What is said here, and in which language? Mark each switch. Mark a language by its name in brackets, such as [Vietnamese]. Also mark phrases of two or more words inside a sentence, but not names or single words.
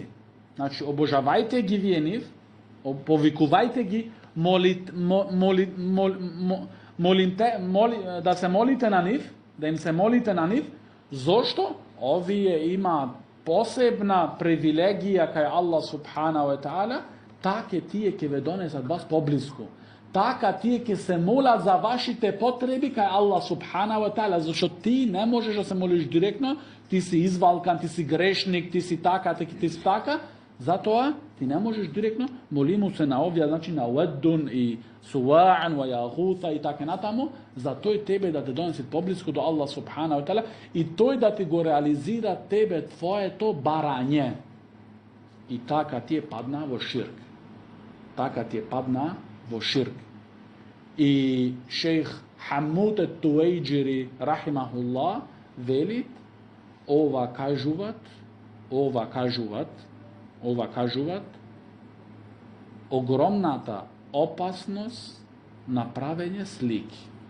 [Macedonian] Значи, обожавајте ги вие нив, повикувајте ги, да се молите на нив, да им се молите на нив, зошто овие имаат посебна привилегија кај Аллах [Arabic] سبحانه وتعالى, [Macedonian] така тие ќе ве донесат вас поблиску. Така тие ќе се молат за вашите потреби кај Аллах [Arabic] سبحانه وتعالى, [Macedonian] зашто ти не можеш да се молиш директно, ти си извалкан, ти си грешник, ти си така, ти си така, затоа ти не можеш директно, моли му се на овие, значи на Уеддун и Суаан, ва Јагута и така натаму, за тој тебе да те донесе поблиску до Аллах [Arabic] سبحانه وتعالى [Macedonian] и тој да ти го реализира тебе твоето барање. И така ти падна во ширк. Така ти падна во ширк. И шејх Хамуд ет-Туејџири рахимахуллах вели, ова кажуват огромната опасност на правење слики.